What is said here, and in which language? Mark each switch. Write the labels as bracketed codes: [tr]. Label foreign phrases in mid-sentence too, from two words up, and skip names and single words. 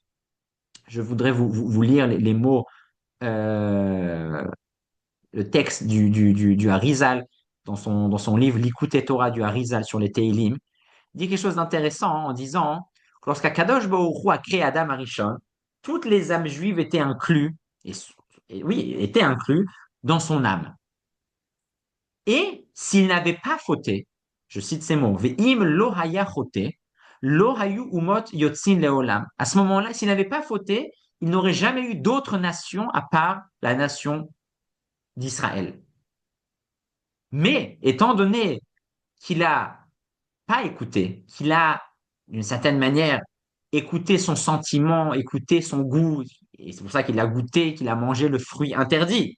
[fr] Je voudrais vous lire les mots, euh, le texte du Harizal dans son livre L'Ikouté Torah du Harizal sur les Teilim. Il dit quelque chose d'intéressant en disant que lorsqu' [he] הקדוש ברוך הוא [fr] a créé [he] אדם הראשון, [fr] toutes les âmes juives étaient incluses, et, oui, étaient incluses dans son âme. Et s'il n'avait pas fauté, je cite ces mots, [he] ואם לא היה חוטא, לא היו אומות יוצאין לעולם. [fr] À ce moment-là, s'il n'avait pas fauté, il n'aurait jamais eu d'autre nation à part la nation d'Israël. Mais étant donné qu'il a pas écouté, qu'il a d'une certaine manière écouté son sentiment, écouté son goût, et c'est pour ça qu'il a goûté, qu'il a mangé le fruit interdit.